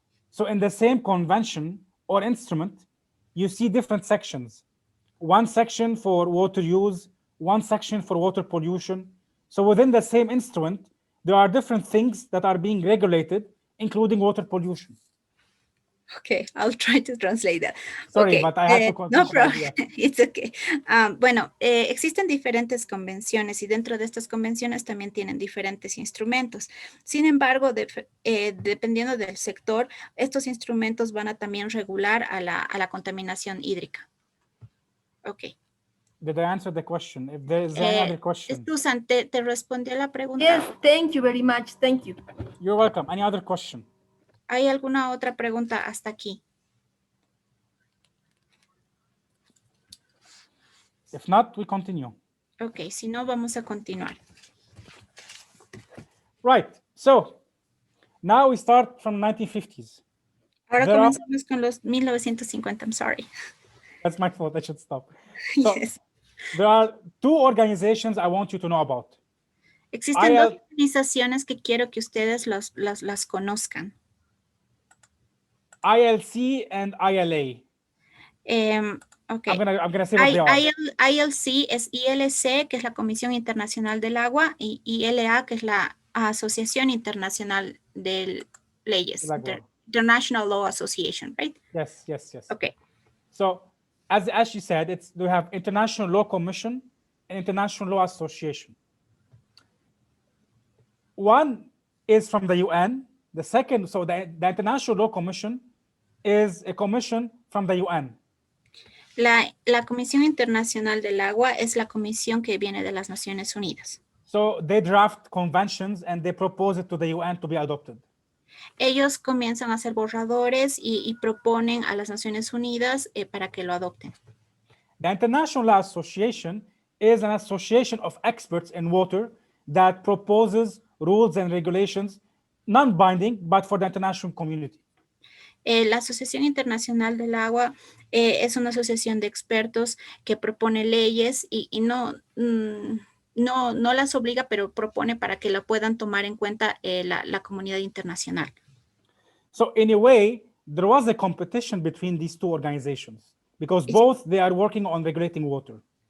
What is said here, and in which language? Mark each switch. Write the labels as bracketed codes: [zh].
[en] So in the same convention or instrument, you see different sections. One section for water use, one section for water pollution. So within the same instrument, there are different things that are being regulated, including water pollution. Okay, I'll try to translate that. Sorry, okay. but I have to No problem, it's okay. [es] Bueno, existen diferentes convenciones y dentro de estas convenciones también tienen diferentes instrumentos. Sin embargo, dependiendo del sector, estos instrumentos van a también regular a la contaminación hídrica. [en] Okay. Did I answer the question? If there is any other question. [es] Susan, ¿te respondió la pregunta? [en] Yes, thank you very much. Thank you. You're welcome. Any other question? [es] ¿Hay alguna otra pregunta hasta aquí? [en] If not, we continue. [es] Ok, si no, vamos a continuar. [en] Right. So now we start from 1950s. [es] Ahora comenzamos con los 1950. [en] I'm sorry. That's my fault. I should stop. So, Yes. there are two organizations I want you to know about. [es] Existen dos organizaciones que quiero que ustedes las conozcan. [en] ILC and ILA. Okay. I'm gonna say what they are. [es] ILC es ILC, que es la Comisión Internacional del Agua, y ILA, que es la Asociación Internacional de Leyes, [en] International Law Association, right? Yes, yes, yes. Okay. So, as she said, we have International Law Commission and International Law Association. One is from the UN. The second, so the International Law Commission is a commission from the UN. [es] La Comisión Internacional del Agua es la comisión que viene de las Naciones Unidas. [en] So they draft conventions and they propose it to the UN to be adopted. [es] Ellos comienzan a hacer borradores y proponen a las Naciones Unidas para que lo adopten. [en] The International Law Association is an association of experts in water that proposes rules and regulations, non-binding, but for the international community. [es] La Asociación Internacional del Agua es una asociación de expertos que propone leyes y no las obliga, pero propone para que la puedan tomar en cuenta la comunidad internacional. [en] So in a way, there was a competition between these two organizations because both they are working on regulating water.